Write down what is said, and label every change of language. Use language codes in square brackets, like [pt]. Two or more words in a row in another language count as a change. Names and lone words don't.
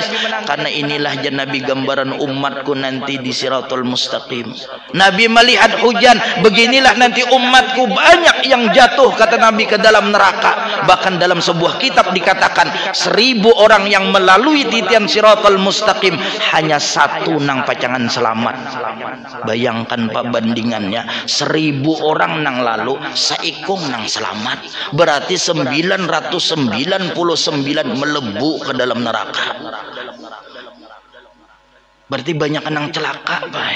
[id] Karena inilah Nabi gambaran umatku nanti di Siratul Mustaqim. Nabi melihat hujan, beginilah nanti umatku banyak yang jatuh, kata Nabi, ke dalam neraka. Bahkan dalam sebuah kitab dikatakan 1000 orang yang melalui titian Siratul Mustaqim, [bjn] hanya satu nang pacangan selamat. [id] Bayangkan Pak bandingannya, 1000 orang nang lalu, saikung nang selamat. Berarti 999 melebu ke dalam neraka. Berarti banyak yang celaka, baik.